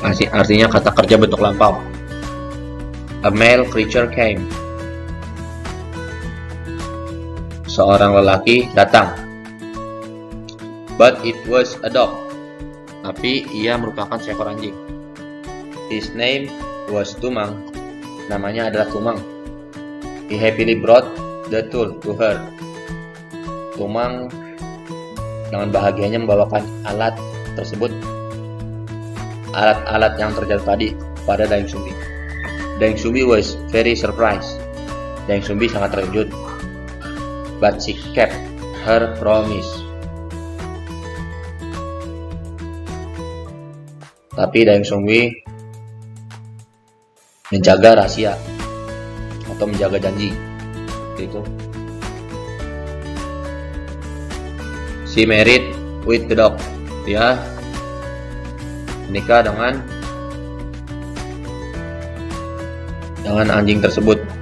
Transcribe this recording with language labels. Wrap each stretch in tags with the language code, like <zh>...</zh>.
<id>Artinya kata kerja bentuk lampau.</id> <en>A male creature came.</en> <id>Seorang lelaki datang.</id> <en>But it was a dog.</en> <id>tapi ia merupakan seekor anjing.</id> <en>His name was Tumang.</en> <id>Namanya adalah Tumang.</id> <en>He happily brought the tool to her.</en> <id>Tumang dengan bahagianya membawakan alat tersebut, alat-alat yang terjatuh tadi pada Daeng Sumbi.</id> <en>Daeng Sumbi was very surprised.</en> <id>Daeng Sumbi sangat terkejut.</id> <en>But she kept her promise.</en> <id>Tapi Daeng Sumbi menjaga rahasia atau menjaga janji. Itu.</id> <en>She married with the dog.</en> <id>Dia menikah dengan anjing tersebut.</id>